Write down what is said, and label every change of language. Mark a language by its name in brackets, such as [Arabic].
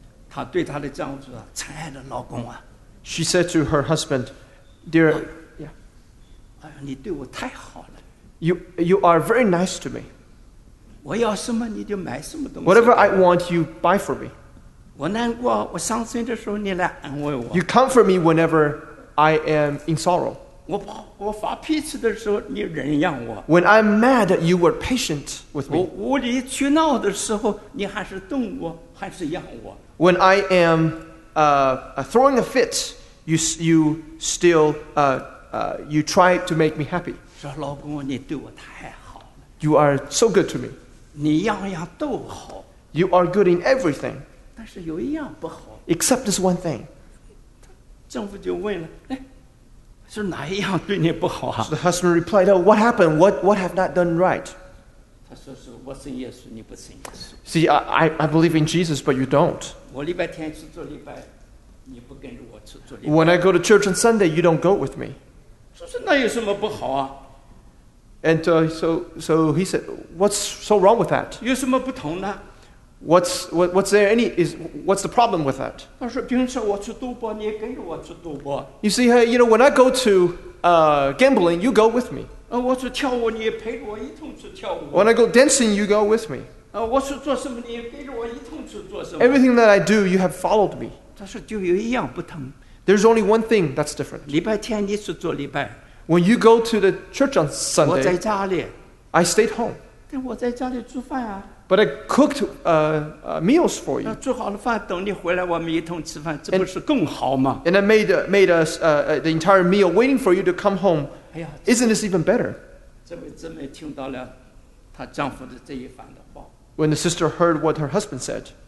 [Chinese] 她对她的丈夫啊，亲爱的老公啊。 [English] She said to her husband, "Dear, [Chinese] yeah, 哎呀，你对我太好了。 [English] You are very nice to me. [Chinese] 我要什么你就买什么东西。 [English] Whatever I want, you buy for me. [Chinese] 我难过，我伤心的时候你来安慰我。 [English] You comfort me whenever I am in sorrow. [Chinese] 我发脾气的时候你忍让我。 [English] When I'm mad, you were patient with me. [Chinese] 我无理取闹的时候你还是动我，还是让我。 [English] When I am throwing a fit, you still you try to make me happy. [Chinese] 说老公，你对我太好了。 [English] You are so good to me. [Chinese] 你样样都好。 [English] You are good in everything. [Chinese] 但是有一样不好。 [English] Except this one thing. [Chinese] 丈夫就问了，哎，是哪一样对你不好啊？ [English] So the husband replied, "Oh, what happened? What have not done right?" [Chinese] 他说是我信耶稣，你不信耶稣。 [English] See, I believe in Jesus, but you don't. [Chinese] 我礼拜天去做礼拜，你不跟着我去做礼拜。 [English] When I go to church on Sunday, you don't go with me. [Chinese] 说是那有什么不好啊？ [English] And so he said, "What's so wrong with that?" [Chinese] 有什么不同呢？ [English] What's there any is what's the problem with that? [Chinese] 他说平时我去赌博，你也跟着我去赌博。 [English] You see, you know, when I go to gambling, you go with me. [Chinese] 我去跳舞，你也陪着我一同去跳舞。 [English] When I go dancing, you go with me. [Chinese] 我是做什么你也跟着我一同去做什么。 [English] Everything that I do, you have followed me. [Chinese] 但是就有一样不同。 [English] There's only one thing that's different. [Chinese] 礼拜天你去做礼拜。 [English] When you go to the church on Sunday, [Chinese] 我在家里。 [English] I stayed home. [Chinese] 但我在家里煮饭啊。 [English] But I cooked meals for you. [Chinese] 煮好了饭等你回来我们一同吃饭，这不是更好吗？ [English] And I made us the entire meal waiting for you to come home. [Chinese] 哎呀， [English] isn't this even better? [Chinese] 这位姊妹听到了她丈夫的这一番的话。 [English] When the sister heard what her husband said,